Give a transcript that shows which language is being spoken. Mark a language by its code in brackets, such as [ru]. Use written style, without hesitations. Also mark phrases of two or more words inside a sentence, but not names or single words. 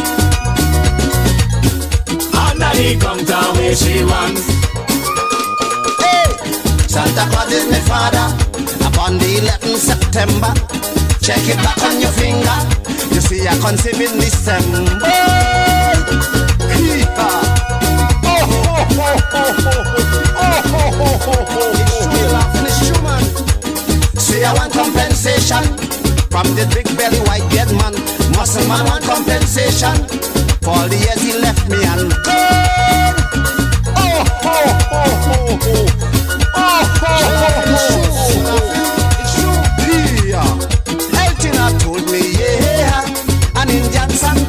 [en] Under the counter where she wants. Santa Claus is my father. Upon the 11th September, check it back on your finger. You see I conceive in December. Hee-ha. Oh, ho, ho, ho, ho. Oh, ho, ho, ho, ho. It's true, you laughing, it's true, man. See I want compensation from the big belly white beard man. Muscle man want compensation for all the years he left me and gone. Oh, ho, ho, ho, ho. It's true. Yeah. Eltina told me, yeah. An Indian